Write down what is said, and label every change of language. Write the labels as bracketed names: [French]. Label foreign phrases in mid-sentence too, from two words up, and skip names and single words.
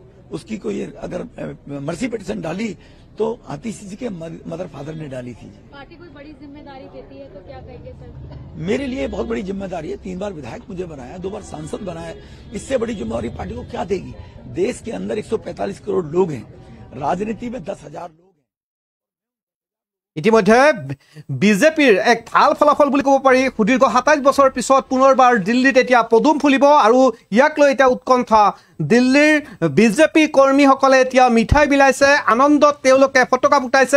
[Hindi] उसकी कोई अगर मर्सी पिटीशन डाली तो आतिशी जी के मदर फादर ने डाली थी। पार्टी कोई बड़ी जिम्मेदारी देती है तो क्या कहेंगे सर? मेरे लिए बहुत बड़ी जिम्मेदारी है। 3 बार विधायक मुझे बनाया, 2 बार सांसद बनाया। इससे बड़ी जिम्मेदारी पार्टी को क्या देगी? देश के अंदर 145 करोड़ लोग हैं, राजनीति में 10,000 लोग। [Assamese] ইতিমধ্যে বিজেপিৰ এক ভাল ফলাফল বুলি ক'ব পাৰি। সুদীৰ্ঘ 27 বছৰৰ পিছত পুনৰবাৰ দিল্লীত এতিয়া পদুম ফুলিব আৰু ইয়াক লৈ এতিয়া উৎকণ্ঠা। দিল্লীৰ বিজেপি কৰ্মীসকলে এতিয়া মিঠাই বিলাইছে, আনন্দত তেওঁলোকে ফটকা ফুটাইছে।